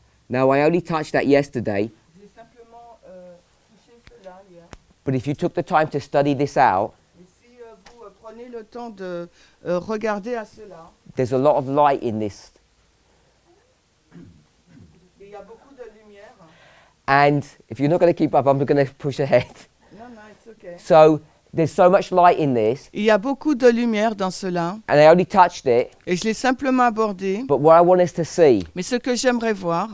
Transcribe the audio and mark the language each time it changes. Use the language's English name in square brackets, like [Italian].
[English] Now, I only touched that yesterday, [French] J'ai simplement touché cela hier. [English] but if you took the time to study this out, [French] Et si vous prenez le temps de regarder à cela, [English] there's a lot of light in this. [French] il y a beaucoup de lumière. [English] And if you're not going to keep up, I'm going to push ahead. [French] Non, non, [English] it's okay. So there's so much light in this, [French] Il y a beaucoup de lumière dans cela. [English] and I only touched it, [French] Et je l'ai simplement abordé. [English] but what I want us to see [French] Mais ce que j'aimerais voir,